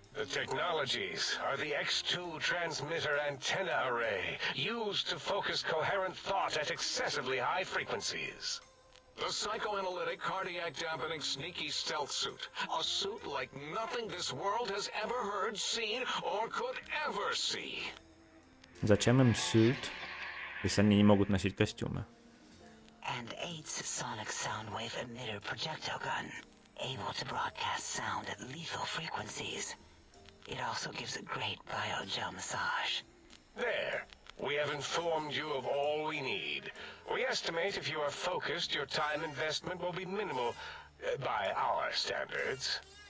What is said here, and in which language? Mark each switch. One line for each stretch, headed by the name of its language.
English: The technologies are the X2 transmitter antenna array, used to focus coherent thought at excessively high frequencies. The psychoanalytic, cardiac dampening, sneaky stealth suit. A suit like nothing this world has ever heard, seen, or could ever see.
Russian: Зачем им suit, если они не могут носить костюмы?
English: And 8's sonic soundwave emitter projectile gun, able to broadcast sound at lethal frequencies. It also gives a great biogel massage. There. We have informed you of all we need. We estimate if you are focused, your time investment will be minimal by our standards.